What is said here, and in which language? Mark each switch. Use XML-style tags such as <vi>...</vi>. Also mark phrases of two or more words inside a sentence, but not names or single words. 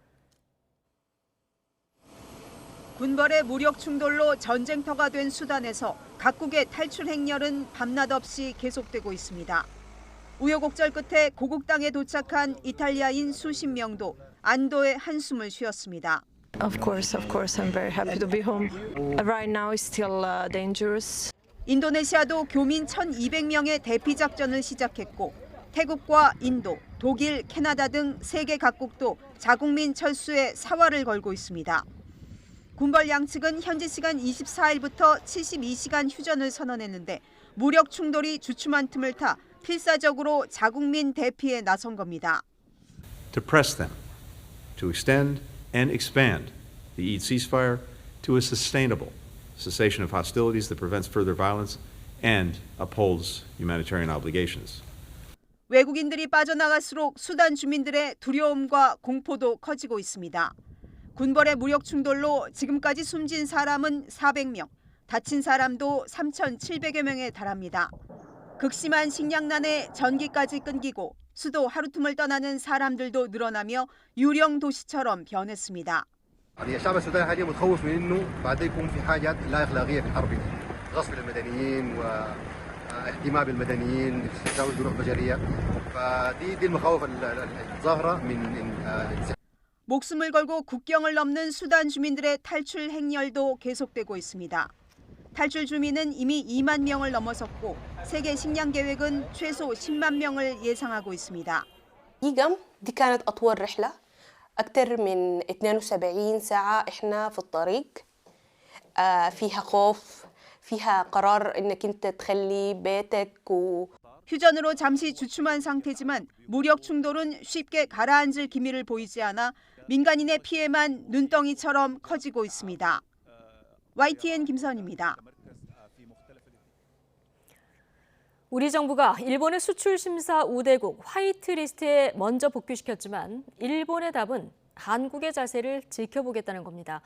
<ko>군벌의 무력 충돌로 전쟁터가 된 수단에서 각국의 탈출 행렬은 밤낮 없이 계속되고 있습니다. 우여곡절 끝에 고국 땅에 도착한 이탈리아인 수십 명도 안도의 한숨을 쉬었습니다.</ko> <en>Of course, I'm very happy to be home. Right now it's still dangerous.</en> <ko>인도네시아도 교민 1,200명의 대피 작전을 시작했고 태국과 인도, 독일, 캐나다 등 세계 각국도 자국민 철수에 사활을 걸고 있습니다. 군벌 양측은 현지 시간 24일부터 72시간 휴전을 선언했는데 무력 충돌이 주춤한 틈을 타 필사적으로 자국민 대피에 나선 겁니다.</ko> <en>To press them to extend and expand the Eid ceasefire to a sustainable cessation of hostilities that prevents further violence and upholds humanitarian obligations.</en> <ko>외국인들이 빠져나갈수록 수단 주민들의 두려움과 공포도 커지고 있습니다. 군벌의 무력 충돌로 지금까지 숨진 사람은 400명, 다친 사람도 3,700여 명에 달합니다. 극심한 식량난에 전기까지 끊기고 수도 하루툼을 떠나는 사람들도 늘어나며 유령 도시처럼 변했습니다.</ko> <ar>الشعب السوداني حاليا متخوف من انه بعد يكون في حاجات لا اخلاقيه في الحرب غصب المدنيين واهتمام بالمدنيين تجاوز جروح بشريه فدي المخاوف الظاهره من</ar> <ko>목숨을 걸고 국경을 넘는 수단 주민들의 탈출 행렬도 계속되고 있습니다. 탈출 주민은 이미 2만 명을 넘어섰고 세계 식량 계획은 최소 10만 명을 예상하고 있습니다.</ko> <ar>إيجام دي كانت أطول رحلة أكثر من 72 ساعة إحنا في الطريق فيها خوف فيها قرار إنك أنت تخلي بيتك</ar> <ko>휴전으로 잠시 주춤한 상태지만 무력 충돌은 쉽게 가라앉을 기미를 보이지 않아 민간인의 피해만 눈덩이처럼 커지고 있습니다. YTN 김선입니다. 우리 정부가 일본의 수출 심사 우대국 화이트리스트에 먼저 복귀시켰지만 일본의 답은 한국의 자세를 지켜보겠다는 겁니다.</ko>